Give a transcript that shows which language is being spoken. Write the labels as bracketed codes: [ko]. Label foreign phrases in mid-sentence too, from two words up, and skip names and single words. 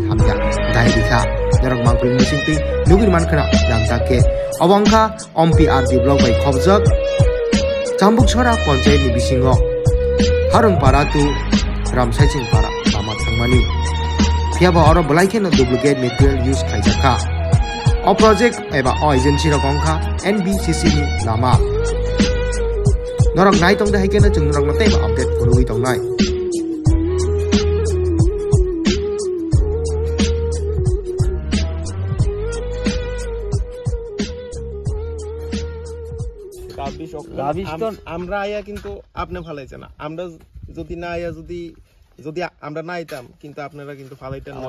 [trp] hamya dai rikha norok mangkul bisingtui nugui naman kana lamtake obongkha ompi ardi blog bai khobjak chambuk chora panchayat ni bisingo harung para tu ramsaicing para lama thangmani fiaba oro balaike no [en] duplicate material use [trp] khaijaka o project eba o agency ro kongkha NBCC ni lama norok nai tong da haikena chung norok natai ba update forui tong nai [bn] আমরা আয়া কিন্তু আপনি ফালাইছেন আমরা যদি না আয়া যদি আমরা না আইতাম কিন্তু আপনারা কিন্তু ফালাইতেন না